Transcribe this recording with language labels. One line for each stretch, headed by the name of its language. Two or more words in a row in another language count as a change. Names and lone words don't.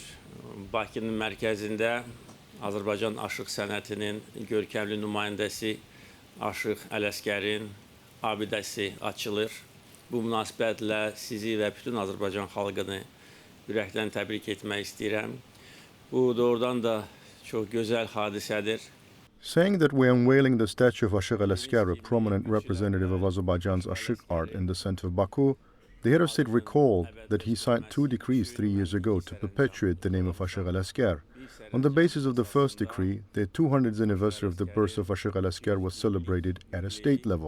Azerbaijani: Bakının mərkəzində Azərbaycan aşıq sənətinin görkəmli nümayəndəsi Aşıq Ələskərin abidəsi açılır. Bu münasibətlə sizi və bütün Azərbaycan xalqını ürəkdən təbrik etmək istəyirəm. Bu doğrudan da
Turkish: çok güzel
Azerbaijani: hadisədir.
English: Saying that we're unveiling the statue of Aşıq Ələskər, a prominent representative of Azerbaijan's Aşıq art in the center of Baku, the head of state recalled that he signed 2 decrees 3 years ago to perpetuate the name of Aşıq Ələskər. On the basis of the first decree, the 200th anniversary of the birth of Aşıq Ələskər was celebrated at a state level.